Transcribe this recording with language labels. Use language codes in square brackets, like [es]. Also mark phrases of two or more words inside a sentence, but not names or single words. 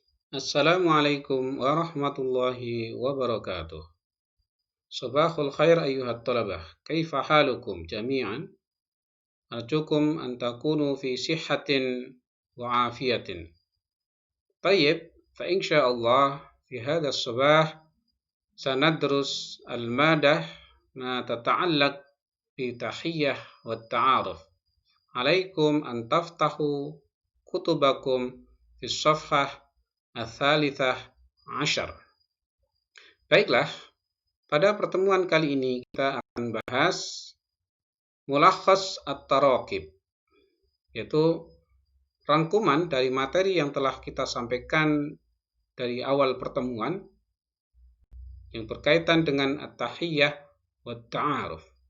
[ar] السلام عليكم ورحمة الله وبركاته. صباح الخير أيها الطلبة. كيف حالكم جميعا? أرجوكم أن تكونوا في صحة وعافية. طيب، فإن شاء الله في هذا الصباح سندرس المادة ما تتعلق بتحية وتعارف. عليكم أن تفتحوا كتبكم في صفحة الثالثة عشر. [id] Baiklah, pada pertemuan kali ini kita akan bahas [ar] ملخص التراكيب, [id] yaitu rangkuman dari materi yang telah kita sampaikan dari awal pertemuan yang berkaitan dengan [ar] التحية وتعارف.